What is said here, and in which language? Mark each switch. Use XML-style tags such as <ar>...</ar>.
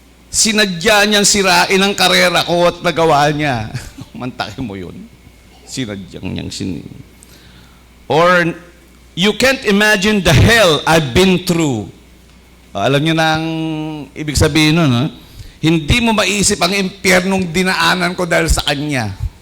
<tl>Sinadya niyang sirain ang karera ko at nagawa niya. Mantakin mo yun. Sinadyang niyang</tl> <en>Or, you can't imagine the hell I've been through.</en> <tl>Alam niyo na ang ibig sabihin nun, no? Hindi mo maisip ang impyernong dinaanan ko dahil sa kanya.</tl>